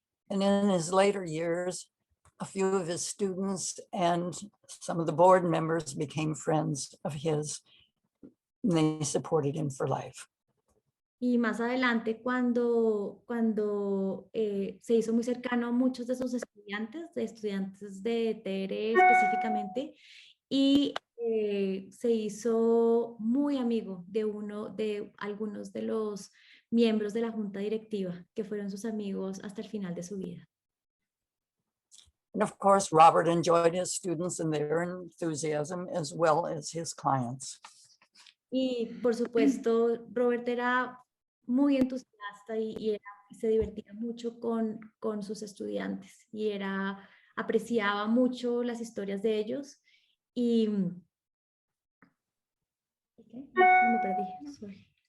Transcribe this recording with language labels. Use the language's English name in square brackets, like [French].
[English] And in his later years, a few of his students and some of the board members became friends of his, and they supported him for life. [Spanish] Y más adelante, cuando se hizo muy cercano a muchos de sus estudiantes de TR específicamente, y se hizo muy amigo de algunos de los miembros de la junta directiva, que fueron sus amigos hasta el final de su vida. [English] And of course, Robert enjoyed his students and their enthusiasm as well as his clients. [Spanish] Y por supuesto, Robert era muy entusiasta y se divertía mucho con sus estudiantes y apreciaba mucho las historias de ellos y me perdí, [English] sorry.